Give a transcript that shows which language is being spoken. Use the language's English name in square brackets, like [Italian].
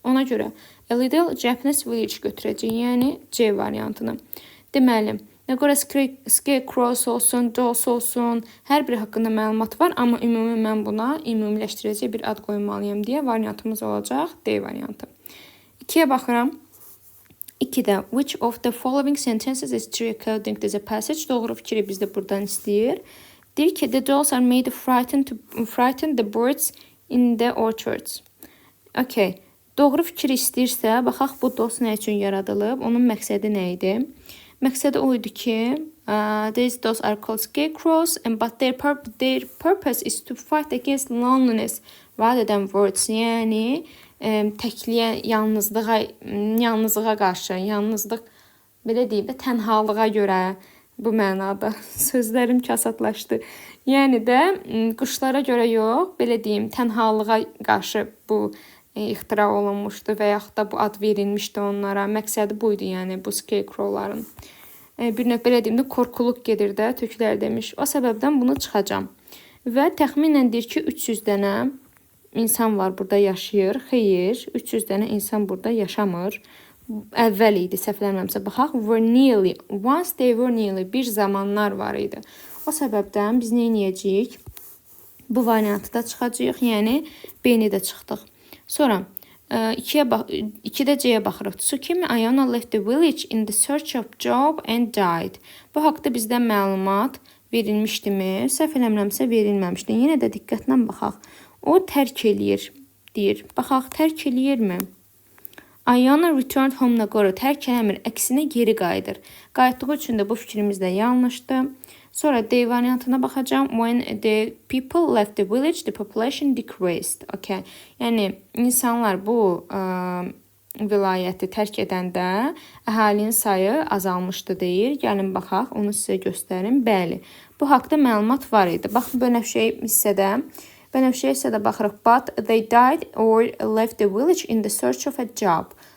[Azerbaijani] Ona görə [English] a little Japanese village [Azerbaijani] götürəcəyik, yəni C variantını. Deməli, Nagoro Scarecrow olsun, Dolls olsun, hər biri haqqında məlumat var, amma ümumi mən buna ümumiləşdirəcək bir ad qoymalıyam deyə variantımız olacaq D variantı. 2-yə baxıram. 2-də [English] which of the following sentences is true according to the passage? [Azerbaijani] Doğru fikri bizdə buradan istəyir. Deyir ki, [English] the dolls are made to frighten the birds in the orchards. Okay. [Azerbaijani] Doğru fikir istəyirsə, baxaq bu dolls nə üçün yaradılıb, onun məqsədi nə idi? Məqsədi o idi ki, [English] these dolls are called scarecrows, but their purpose is to fight against loneliness rather than words. [Azerbaijani] Yəni, təkliyə, yalnızlığa qarşı, yalnızlıq, belə deyim də, tənhalığa görə bu mənada. Sözlərim kasatlaşdı. Yəni də, quşlara görə yox, belə deyim, tənhalığa qarşı bu ixtira olunmuşdu və yaxud da bu ad verilmişdi onlara. Məqsədi buydu, yəni bu scarecrowların. Bir növ belə deyim də, korkuluq gedir də, töklər demiş. O səbəbdən bunu çıxacam. Və təxminən deyir ki, 300 dənə insan var burada yaşayır. Xeyr, 300 dənə insan burada yaşamır. Əvvəl idi, səhvlənməmsə. Baxaq, [English] were nearly, once they were nearly, [Azerbaijani] bir zamanlar var idi. O səbəbdən biz nə edəcəyik? Bu variantı da çıxacağıq, yəni B-ni də çıxdıq. Sonra 2-də C-yə baxırıq. [English] Tsukimi Ayano left the village in the search of job and died. [Azerbaijani] Bu haqda bizdən məlumat verilmişdimi? Səhv eləmirəmsə verilməmişdi. Yenə də diqqətlə baxaq. O tərk eləyir, deyir. Baxaq, tərk eləyirmi? [English] Ayano returned home Nagoro. [Azerbaijani] Tərk eləmir, əksinə geri qayıdır. Qayıtdığı üçün də bu fikrimiz də yanlışdır. Sonra D variantına baxacağım. [English] When the people left the village, the population decreased. Okay. [Azerbaijani] Yəni, insanlar bu vilayəti tərk edəndə əhalinin sayı azalmışdı deyir. Gəlin baxaq, onu sizə göstərim. Bəli, bu haqda məlumat var idi. Bax, bənövşəyi hissədə baxırıq. [English] But they died or left the village in the search of a job.